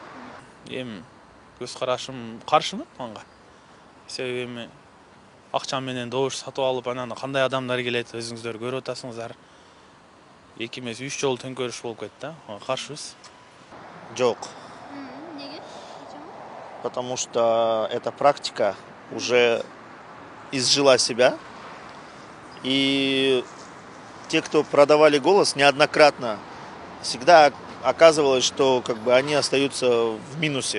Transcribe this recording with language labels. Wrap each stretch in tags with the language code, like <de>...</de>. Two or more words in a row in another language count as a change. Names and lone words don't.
<ky>Эми көз карашым каршымын анга. Себеби эми акча менен добуш сатып алып, анан кандай адамдар келет, өзүңүздөр көрүп атасыңыздар. 2 эмес 3 жолу төңкөрүш болуп кетти да. Ага каршыбыз. Жок. Неге?</ky> <ru>Потому что эта практика уже изжила себя. И те, кто продавали голос, неоднократно всегда оказывалось, что как бы они остаются в минусе.</ru>